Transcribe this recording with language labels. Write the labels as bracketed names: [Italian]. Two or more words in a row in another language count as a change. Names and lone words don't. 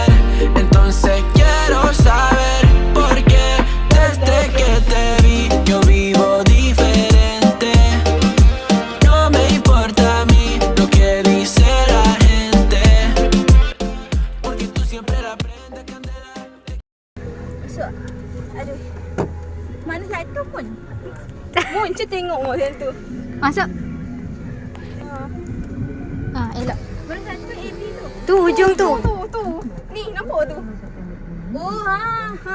[Spanish] Entonces quiero saber por qué desde que te vi yo vivo diferente. No me importa a mí lo que dice la gente, porque tú siempre la prendes candela. [Malay] Masuk. Aduh. Mana satu pun? Muncul tengok model tu. Masuk. Elok. Mana satu AB tu? Tu hujung tu. Tu. Ni nampak tu. Oh ha.